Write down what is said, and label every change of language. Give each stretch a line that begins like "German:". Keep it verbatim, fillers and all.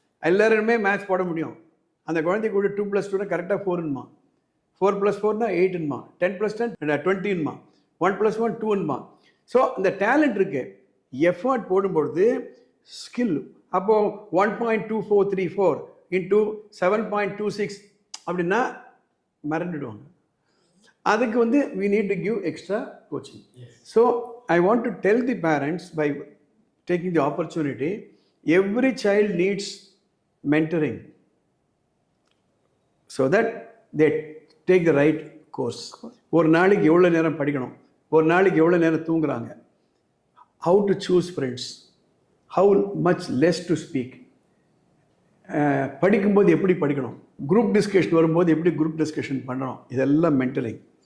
Tamil: எல்லாருமே மேட்ச் போட முடியும். அந்த குழந்தைக்கு கூட டூ ப்ளஸ் டூனா கரெக்டாக ஃபோர்னுமா, four plus ஃபோர்னா எயிட்னுமா, ten plus ten டுவெண்ட்டின்மா, ஒன் ப்ளஸ் ஒன் டூன்மா. ஸோ இந்த டேலண்ட் இருக்கு, எஃபர்ட் போடும்பொழுது ஸ்கில். அப்போ
English: one point two four three four into seven point two six
Tamil: அப்படின்னா மறந்துடுவாங்க. அதுக்கு வந்து
English: we need to give extra coaching. So I want to tell the parents by taking the opportunity, every child needs mentoring so that they take the right course.
Tamil: ஒரு நாளைக்கு எவ்வளோ நேரம் படிக்கணும், ஒரு நாளைக்கு எவ்வளோ நேரம் தூங்குறாங்க,
English: how to choose friends, how much less to speak,
Tamil: அஹ், படிக்கும்போது எப்படி படிக்கணும், குரூப் டிஸ்கஷன் வரும்போது எப்படி குரூப் டிஸ்கஷன் பண்ணணும், இதெல்லாம் மென்டலிங்.